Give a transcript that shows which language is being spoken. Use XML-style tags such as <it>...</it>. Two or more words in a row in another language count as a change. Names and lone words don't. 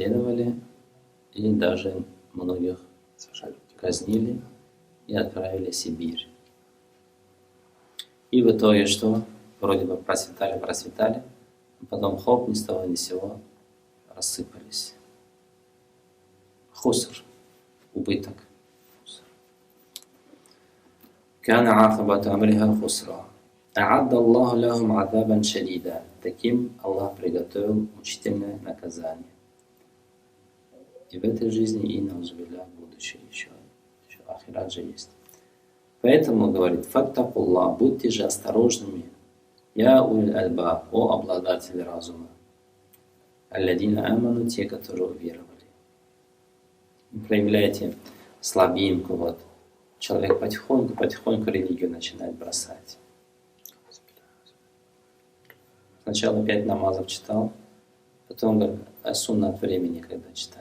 <ru>преследовали, и даже многих казнили и отправили в Сибирь. И в итоге что? Вроде бы процветали, а потом хоп, ни с того ни с сего рассыпались. Хуср, убыток.</ru> <ar>كان عاقبة أمرها خسرا أعد الله لهم عذابا شديدا.</ar> <ru>Таким Аллах приготовил мучительное наказание. И в этой жизни, и на узбилля будущее еще ахират же есть. Поэтому, говорит, фаттакуллах, будьте же осторожными,</ru> <ar>يا أولي الألبا,</ar> <ru>о обладатели разума,</ru> <ar>الذين آمنوا,</ar> <ru>те, которые уверовали. Проявляйте слабинку, вот. Человек потихоньку религию начинает бросать. Сначала 5 намазов читал, потом говорит, а суннат времени, когда читать.</ru>